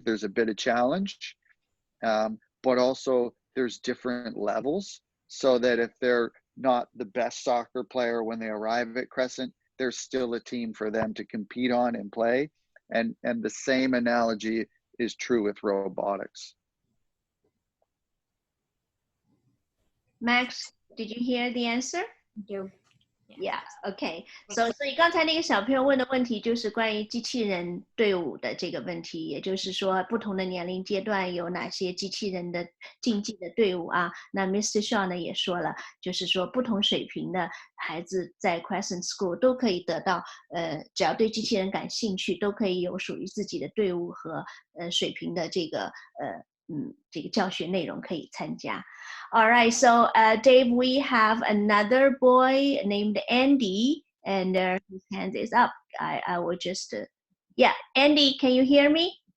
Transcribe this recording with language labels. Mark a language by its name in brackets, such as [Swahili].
[English] There's a bit of challenge, but also there's different levels, so that if they're not the best soccer player when they arrive at Crescent, there's still a team for them to compete on and play. And the same analogy is true with robotics. Max, did you hear the answer? Thank you. Yeah, okay. [Chinese] 所以刚才那个小朋友问的问题就是关于机器人队伍的这个问题，也就是说不同的年龄阶段有哪些机器人的竞技的队伍啊？那 Mr. Shaw 呢也说了，就是说不同水平的孩子在 Crescent School 都可以得到，只要对机器人感兴趣，都可以有属于自己的队伍和水平的这个教学内容可以参加。 [English] All right, so Dave, we have another boy named Andy, and his hand is up. I will just, yeah, Andy, can you hear me?